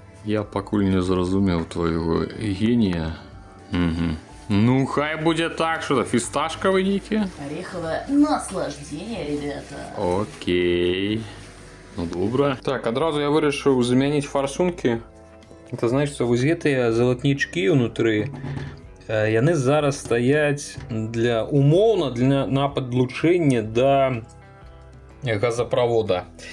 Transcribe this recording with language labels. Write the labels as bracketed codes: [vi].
[be] я пакуль не зразумеў твайго генія. Угу. Ну, хай будзе так, [uk] що [be] фісташкавы нейкі. [ru] Ореховое наслаждение, ребята. [be] Окей. Ну, добра. Так, адразу я вырашыў замяніць фарсункі. [ru] Это значит, что вот [be] гэтыя залатнічкі ўнутры, яны зараз стаяць для умоўна на падлучэнне да газаправода.